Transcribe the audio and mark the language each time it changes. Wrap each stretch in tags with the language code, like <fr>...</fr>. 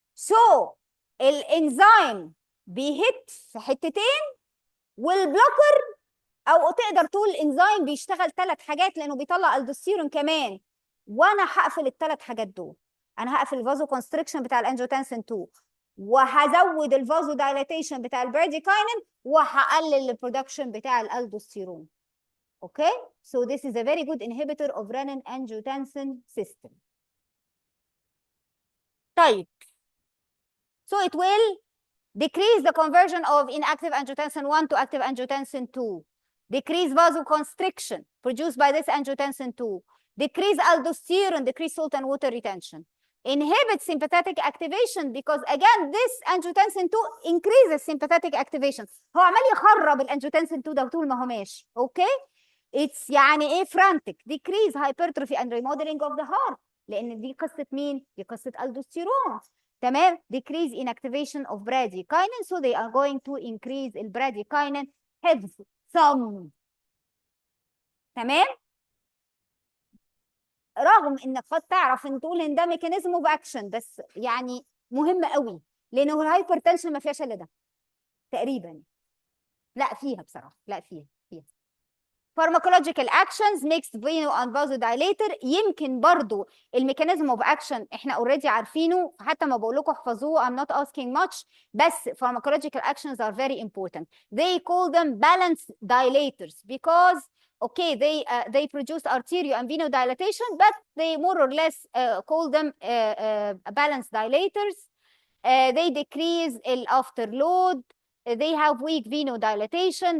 <ar>So, الانزيم بيهت في حتتين، والبلوكر او تقدر تقول الانزيم بيشتغل 3 حاجات لانه بيطلع الدوستيرون كمان. وانا هقفل ال3 حاجات دول. انا هقفل الفازو كونستريكشن بتاع الانجيوتنسين 2، وهزود الفازو دايلاتيشن بتاع البراديكاينين، وهقلل البرودكشن بتاع الالدوستيرون.</ar> <en>Okay, so this is a very good inhibitor of renin-angiotensin system. طيب, so it will decrease the conversion of inactive angiotensin 1 to active angiotensin 2, decrease vasoconstriction produced by this angiotensin 2, decrease aldosterone, decrease salt and water retention, inhibit sympathetic activation because again this angiotensin 2 increases sympathetic activation.</en> <ar>هو عمال يخرب الانجيوتنسين 2 ده طول ما هو ماشي. اوكي,</ar> <en>it's</en> <ar>يعني ايه frantic,</ar> <en>decrease hypertrophy and remodeling of the heart،</en> <ar>لان دي قصه مين؟ دي قصه الدوستيرون. تمام.</ar> <en>decrease inactivation of bradykinin, so they are going to increase البراديكاينين</en> <ar>حفظ صم. تمام. رغم انك قد تعرف ان تقول ان ده ميكانيزم اوف اكشن، بس يعني مهم قوي لانه الهايبرتنشن ما فيهاش الا ده تقريبا. لا فيها بصراحه، لا فيها.</ar> <en>pharmacological actions mixed veno and vasodilator.</en> <ar>يمكن برضو الميكانيزم اوف اكشن احنا اوريدي عارفينه، حتى ما بقول لكم احفظوه</ar> <en>I'm not asking much،</en> <ar>بس</ar> <en>pharmacological actions are very important. They call them balance dilators because okay they produce arterial and venodilatation, but they more or less call them balance dilators. They decrease the afterload. They have weak venodilatation.</en>